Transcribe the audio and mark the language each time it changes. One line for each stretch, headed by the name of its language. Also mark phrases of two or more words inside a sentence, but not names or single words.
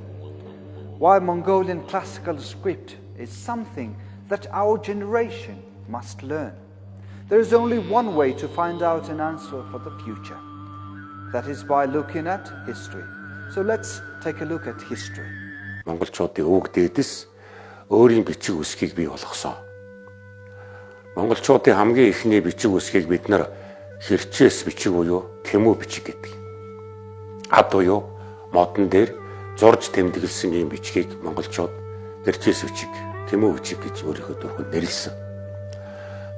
English: Why Mongolian classical script is something that our generation must learn. There is only one way to find out an answer for the future. That is by looking at history. So let's take a look at history.
Mongolian: Монголчуудын өвөг дээдэс өөрийн бичиг үсгийг бий болгосон. Монголчуудын хамгийн ихний бичиг үсгийг бид нар хэрчээс бичиг буюу кэмүү бичиг гэдэг. Ад буюу модон дээр зурж тэмдэглэсэн ийм бичгийг монголчууд хэрчээс бичиг, кэмүү бичиг гэж өөрийнхөө дөрвөн нэрлэсэн.